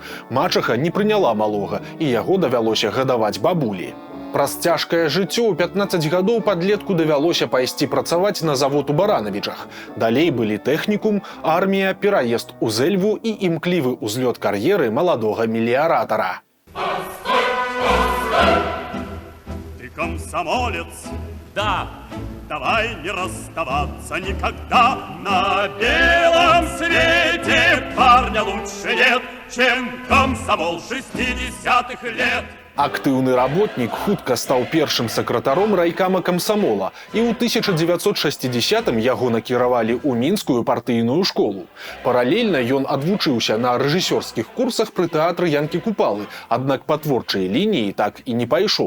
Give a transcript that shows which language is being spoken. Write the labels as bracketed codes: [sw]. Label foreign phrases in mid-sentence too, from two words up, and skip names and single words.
[be] Мачаха не прыняла малога, і яго давялося гадаваць бабулі. Праз цяжкае жыццё ў 15 гадоў падлетку давялося пайсці працаваць на завод у Баранавічах. Далей былі тэхнікум, армія, пераезд у Зэльву і імклівы ўзлёт кар'еры маладога меліяратара. [ru] Ты комсомолец? Да. Давай не расставаться никогда. На белом свете парня лучше нет, чем комсомол 60-х лет. [be] Актыўны работнік хутка стаў першым сакратаром райкама камсамола, і ў 1960-м яго накіравалі ў мінскую партыйную школу. Паралельна ён адвучыўся на рэжысёрскіх курсах пры тэатры Янкі Купалы, аднак па творчай лініі так і не пайшоў.